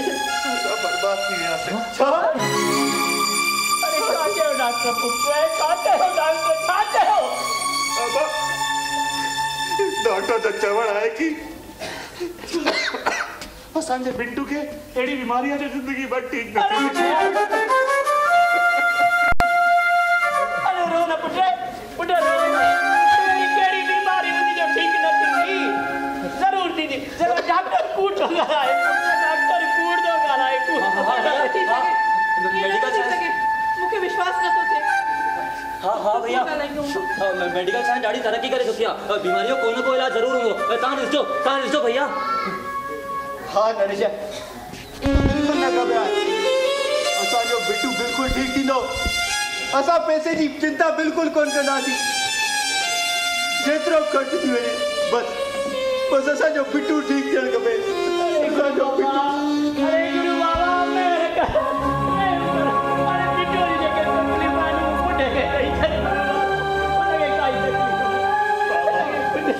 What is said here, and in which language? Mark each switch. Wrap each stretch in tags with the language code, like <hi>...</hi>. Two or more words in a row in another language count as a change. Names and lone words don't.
<sd>सब बर्बाद थी वियासीं। छा अरे छा थियो डॉक्टर पुछो छा थियो डॉक्टर छा थियो? डॉक्टर तो चवण आहे कि असांजे बिंटू खे अहिड़ी बीमारी आहे जो ज़िंदगी भर ठीक न थी। अरे रो न पुटे रो कहिड़ी बीमारी हुई जो ठीक न थींदी? ज़रूर थींदी ज़रूर डॉक्टर कूड़ थो ॻाल्हाए डॉक्टर कूड़ थो ॻाल्हाए मूंखे विश्वास नथो थिए। हाँ भैया</sd> <en>medical science</en> <sd>ॾाढी तरक्की करे चुकी आहे बीमारियों को न को इलाज ज़रूर हूंदो तव्हां ॾिसो भैया। हाँ नरेश बिल्कुल न घबराए असांजो बिट्टू बिल्कुल ठीक थींदो असां पैसे जी चिंता बिल्कुल कोन कंदासीं जेतिरो ख़र्च थी वञे बस असांजो बिट्टू ठीक थियणु खपे असांजो बिट्टू। अरे गुरु बाबा मेहर कर अरे बिट्टू जी जेके तकलीफ़ आहिनि पुटे खे ॾेई छॾ उनखे काई तकलीफ़</sd>